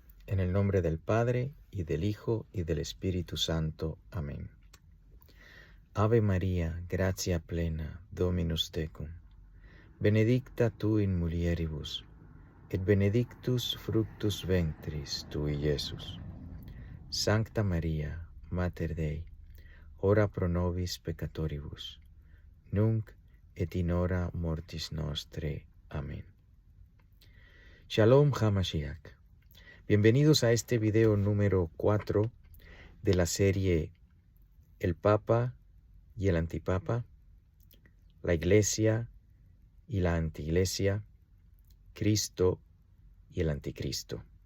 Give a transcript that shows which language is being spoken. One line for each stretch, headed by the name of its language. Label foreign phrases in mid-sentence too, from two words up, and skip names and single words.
Spanish: En el nombre del Padre, y del Hijo, y del Espíritu Santo. Amén.
Latin: Ave María, gratia plena, Dominus tecum. Benedicta tu in mulieribus, et benedictus fructus ventris tui, Iesus. Sancta Maria, Mater Dei, ora pro nobis peccatoribus, nunc et in hora mortis nostre.
Hebrew: Amén. Shalom HaMashiach.
Spanish: Bienvenidos a este video número 4 de la serie El Papa y el Antipapa, la Iglesia y la Antiiglesia, Cristo y el Anticristo.